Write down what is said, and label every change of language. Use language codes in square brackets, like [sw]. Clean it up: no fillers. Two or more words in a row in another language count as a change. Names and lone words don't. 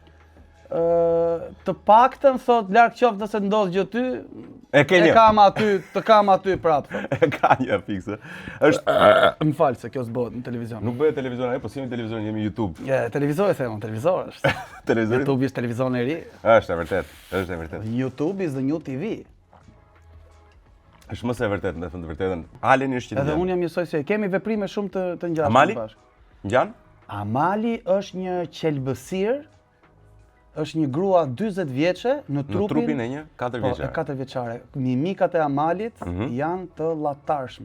[sq] Të paktën thot larg qoftë nëse ndodh gjë ty. E të kam aty prapë. E ka një fikse. Është më fal se kjo s'bëhet në televizion. Nuk bëhet televizion ai, po si në televizion jemi YouTube. Televizor e them, televizor është. Televizori. YouTube është televizion e ri. Është e vërtet. [en] YouTube is the new TV. [sq] Është më se vërtet, me thënë të vërtetën. Aleni është që Edhe unë jam njësoj se kemi veprime shumë të ngjashme Amali? bashkë. Ngjan? Amali është një qelbësir, është një grua 40 vjeçe në trupin e një 4 Po, vjeçare. e 4 vjeçare. Mimikat e Amalit janë të llatarshme.